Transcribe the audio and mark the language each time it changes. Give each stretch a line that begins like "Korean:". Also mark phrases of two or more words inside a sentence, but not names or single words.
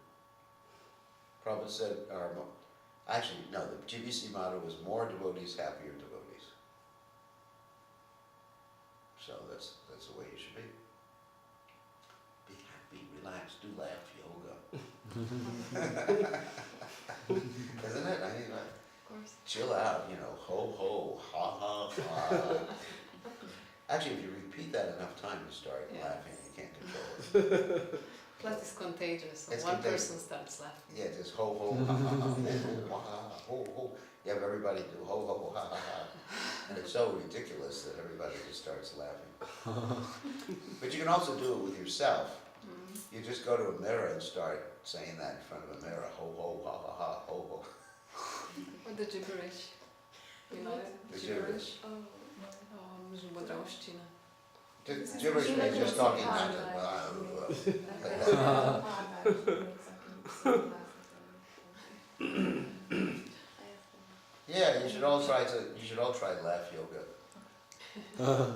English: Prabhupada said, actually, no, the GBC motto was more devotees, happier devotees. So that's the way you should be. Be happy, relax, do laugh, yoga. Isn't it? I mean, Of course. chill out, you know, ho ho, ha ha ha. Actually, if you repeat that enough times, you start laughing, you can't control it. Plus it's contagious. So It's one contagious. person starts laughing. Yeah, just ho ho, ha ha ha, then ho ha, ho ho. You have everybody do ho ho, ha ha ha. And it's so ridiculous that everybody just starts laughing. But you can also do it with yourself. You just go to a mirror and start saying that in front of a mirror, ho ho, ha ha ha, ho ho. Or the gibberish. You know it? The gibberish. Žubodravština. Gibberish means just talking nonsense. Yeah, you should all try laugh yoga.